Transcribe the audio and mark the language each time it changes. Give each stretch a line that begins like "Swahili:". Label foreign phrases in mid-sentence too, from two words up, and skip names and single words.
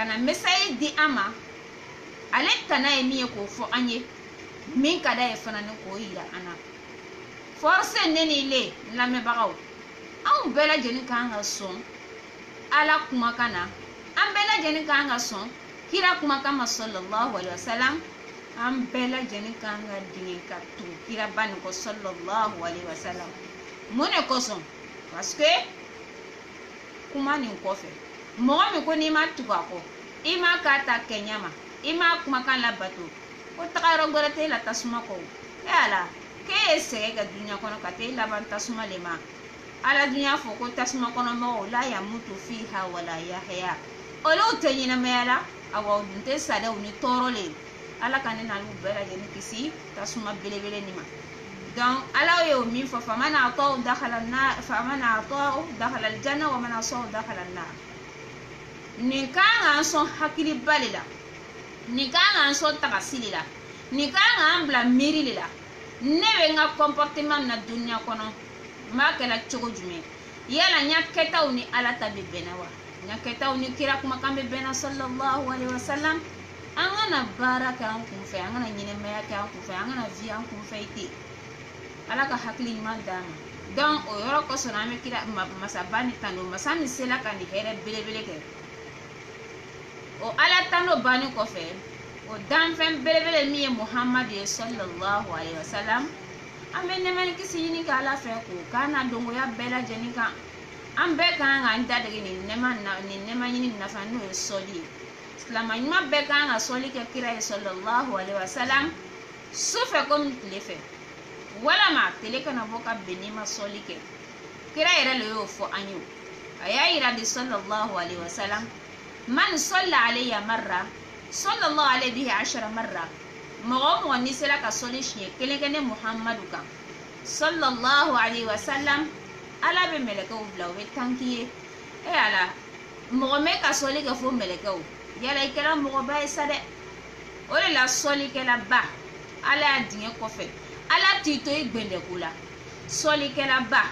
Bambara: na mesaye di an ma ale tana ye min ye k'o fɔ an ye min ka da ye fana ni k'o yira an na force ne ni le lamɛnbagaw anw bɛɛ lajɛlen kan ka sɔn ala kumakan na an bɛɛ lajɛlen kan ka sɔn kira kumakan ma
Arabic: صلى الله عليه وسلم
Bambara: an bɛɛ lajɛlen kan ka dingɛ ka tugu kira ba nin kɔ
Arabic: صلى الله عليه وسلم
Bambara: mun de kosɔn
French: parce que
Bambara: kuma nin kɔfɛ mɔgɔ min ko n'i ma tugu a kɔ i ma k'a ta kɛɲɛ ma i ma kumakan labato ko taga yɔrɔ gbɛrɛ t'e la tasuma kɔ e ala k'e ye sɛgɛ kɛ duɲa kɔnɔ ka t'e laban tasuma le ma ala duɲa fɔ ko tasuma kɔnɔ mɔgɔw
Arabic: لا يموت فيها ولا يحيى
Bambara: olu tɛ ɲɛnamaya la awa dun tɛ sa dɛ u ni tɔɔrɔ le ala ka ne n'olu bɛɛ lajɛlen kisi tasuma belebele nin ma donc ala ye o min fɔ
Arabic: فمن أطاعه دخل الجنة ومن عصاه دخل النار
Bambara: nin kan k'an sɔn hakiliba le la nin kan k'an sɔn tagasi le la nin kan k'an bila miiri le la ne bɛ n ka comportement na dunuya kɔnɔ n b'a kɛla cogo jumɛn yala n ya kɛtaw ni ala ta bɛ bɛnna wa n ya kɛtaw ni kira kumakan bɛ bɛnna
Arabic: صلى الله عليه وسلم
Bambara: an kana baara kɛ an kun fɛ an kana ɲɛnɛmaya kɛ an kun fɛ an kana vi an kun fɛ ten ala ka hakili ɲuman d'an ma donc o yɔrɔ kosɔn an bɛ kira masaba ni tando masa min sela ka nin hɛrɛ belebele kɛ o ala tando bannen kɔfɛ o danfɛn belebele min ye muhamadu ye
Arabic: صلى الله عليه وسلم
Bambara: an bɛ nɛɛma ni kisi ɲini kɛ ala fɛ k'o k'an na dongoya bɛɛ lajɛlen kan an bɛɛ kan k'an dadege nin nɛɛma ɲini nafa n'o ye sɔli ye silama ɲuman bɛɛ kan ka sɔli kɛ kira ye
Arabic: صلى الله عليه وسلم
Bambara: su fɛ komi tile fɛ walama tele kana bɔ ka bɛn n'i ma sɔli kɛ kira yɛrɛ le y'o fɔ an ye a y'a yira de
Arabic: صلى الله عليه وسلم
Bambara: man
Arabic: صلى علي مرة صلى الله عليه بها 10 مرة
Bambara: mɔgɔ mɔgɔ n'i sera ka sɔli siɲɛ kelen kɛ ne muhamadu kan
Arabic: صلى الله عليه وسلم
Bambara: ala bɛ mɛlɛkɛw bila u bɛ tanki ye e ala mɔgɔ mɛ ka sɔli kɛ fo mɛlɛkɛw yala i kɛra mɔgɔba ye sa dɛ o de la sɔlikɛla ba ala y'a dingɛ kɔfɛ ala t'i to i gbɛndɛko la sɔlikɛla ba